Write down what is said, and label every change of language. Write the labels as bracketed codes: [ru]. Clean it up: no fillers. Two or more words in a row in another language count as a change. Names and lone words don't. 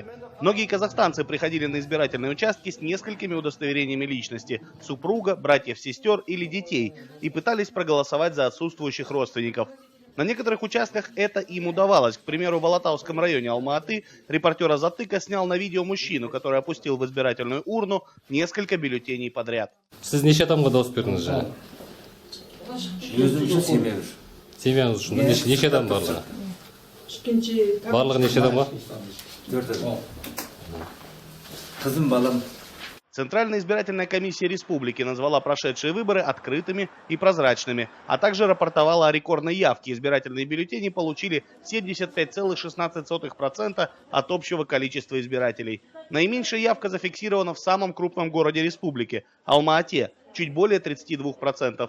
[ru] Многие казахстанцы приходили на избирательные участки с несколькими удостоверениями личности – супруга, братьев, сестер или детей – и пытались проголосовать за отсутствующих родственников. На некоторых участках это им удавалось. К примеру, в Алатауском районе Алма-Аты репортер Азаттыка снял на видео мужчину, который опустил в избирательную урну несколько бюллетеней подряд. [kk] Siz неше адамға дауыс бердіңіз жаңа? Өзім үшін семьяңыз. Семьяңыз үшін неше адам барлығы? Барлығы неше адамға? 4 адам. Қызым, балам. [ru] Центральная избирательная комиссия республики назвала прошедшие выборы открытыми и прозрачными, а также рапортовала о рекордной явке. Избирательные бюллетени получили 75,16% от общего количества избирателей. Наименьшая явка зафиксирована в самом крупном городе республики – Алма-Ате, чуть более 32%.